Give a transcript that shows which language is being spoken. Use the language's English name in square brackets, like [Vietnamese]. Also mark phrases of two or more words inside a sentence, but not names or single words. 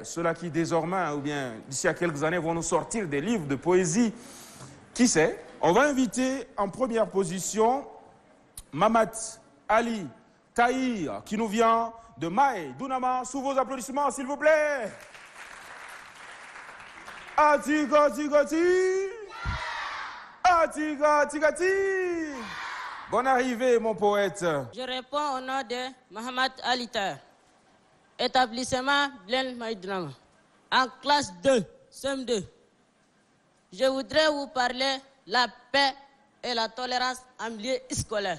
[French] Ceux-là qui, désormais, ou bien d'ici à quelques années, vont nous sortir des livres de poésie. Qui sait? On va inviter en première position Mamad Ali Tahir, qui nous vient de Maï Donama. Sous vos applaudissements, s'il vous plaît. Atiga, tiga, ti. Atiga, tiga, ti. Bonne arrivée, mon poète. Je réponds au nom de Mohamed Aliter, établissement Blaine Maïdram, en classe 2, CM2. Je voudrais vous parler de la paix et la tolérance en milieu scolaire.